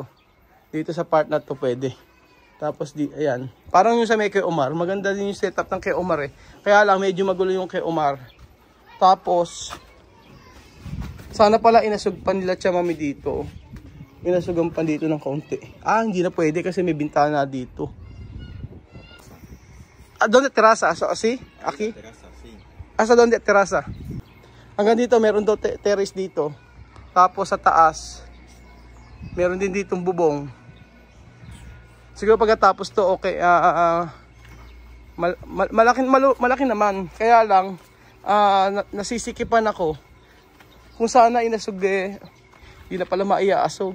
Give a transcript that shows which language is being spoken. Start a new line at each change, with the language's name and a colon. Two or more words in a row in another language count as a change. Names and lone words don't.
Filipino: Dito sa part na to pwede. Tapos ayan. Parang yung sa may kay Omar. Maganda din yung setup ng kay Omar eh. Kaya lang medyo magulo yung kay Omar. Tapos sana pala inasug pa nila siya mami dito. Inasugan pa dito ng kaunti. Hindi na pwede kasi may bintana dito.
Spanish: Donde terasa? Sí? Aquí? Sí.
Filipino: Sa
Spanish: donde terasa?
Filipino: Hanggang dito meron daw terrace dito. Tapos sa taas meron din ditong bubong. Siguro pagkatapos to okay, malaki naman. Kaya lang nasisikipan ako. Kung sana inasog hindi na pala maiaasog.